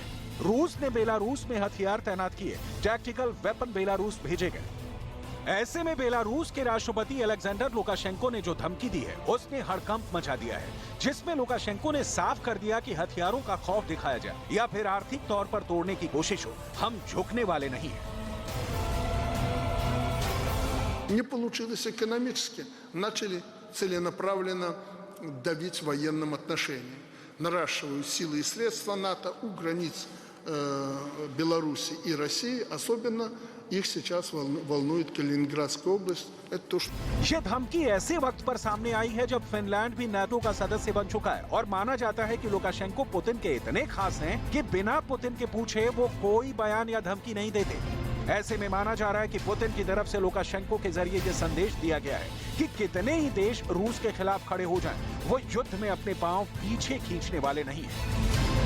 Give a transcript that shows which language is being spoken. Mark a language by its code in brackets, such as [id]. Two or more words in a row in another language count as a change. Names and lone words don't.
[hi] रूस ने बेलारूस में हथियार तैनात किए, [en] tactical weapon [hi] बेलारूस भेजे गए। ऐसे में बेलारूस के राष्ट्रपति अलेक्जेंडर लुकाशेंको ने जो धमकी दी है, उसने हड़कंप मचा दिया है, जिसमें लुकाशेंको ने साफ कर दिया कि हथियारों का खौफ दिखाया जाए या फिर आर्थिक तौर पर तोड़ने की कोशिश हो, हम झुकने वाले नहीं हैं। [ru] Не получилось экономически. Начали целенаправленно давить военным отношением. Наращивают силы и средства НАТО у границ Беларуси и России. Особенно их сейчас волнует Калининградская область. Это то, что... [hi] ये धमकी ऐसे वक्त पर सामने आई है जब फिनलैंड भी नाटो का सदस्य बन चुका है और माना जाता है कि लुकाशेंको पुतिन के इतने खास हैं कि बिना पुतिन के पूछे वो कोई बयान या धमकी नहीं देते। ऐसे में माना जा रहा है कि पुतिन की तरफ से लुकाशेंको के जरिए ये संदेश दिया गया है कि कितने ही देश रूस के खिलाफ खड़े हो जाएं, वो युद्ध में अपने पांव पीछे खींचने वाले नहीं है।